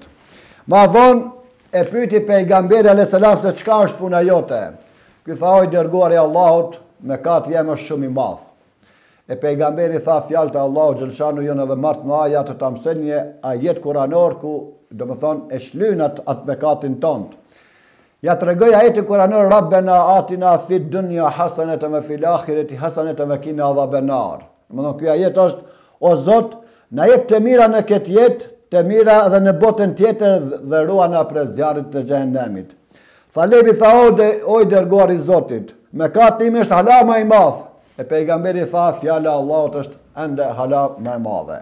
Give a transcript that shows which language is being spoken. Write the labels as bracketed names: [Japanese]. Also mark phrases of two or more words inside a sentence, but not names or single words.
[Albanian] Ma vonë e pyti pejgamberi [Arabic] عليه السلام [Albanian] se çka është puna jote. Ky tha, oj dërguari i Allahut, mëkati jam është shumë i madh. E pejgamberi tha, fjalët e Allahut xhaleshanu janë edhe më të mëdha, të ta mësoj një ajet kuranor ku domethënë e shlyn atë mëkatin tond. Ja tregoj ajetin kuranor, [Arabic] ربنا آتنا في الدنيا حسنة وفي الآخرة حسنة وقنا عذاب النار. [Albanian] Domethënë ky ajet është, o Zot, na jep të mira në këtë jetë, të mira edhe në botën tjetër dhe ruana prej zjarrit të xhenemit. Thalebi tha, oj dërguari i Zotit, mëkati im është hala më i madh. E pejgamberi tha, fjala e Allahut është ende hala më e madhe.